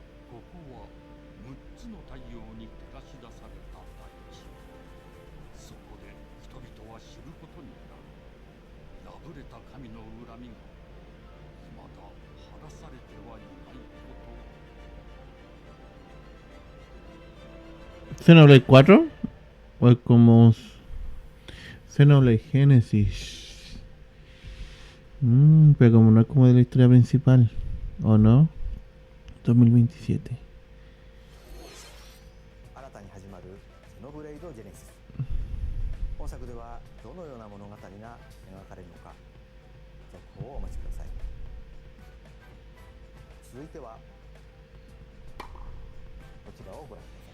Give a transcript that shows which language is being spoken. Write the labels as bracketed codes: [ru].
[ja] ここは6つの太陽に照らし出された大地。そこで人々は知ることになる。破れた神の恨みが未だ晴らされてはいないこと。 [es] ¿Xenoblade 4? ¿O es como Xenoblade Genesis? Pero como no es como de la historia principal, ¿o no? 2027. [ja] 新たに始まるゼノブレイドジェネシス。本作ではどのような物語が描かれるのか、続報をお待ちください。続いてはこちらをご覧ください。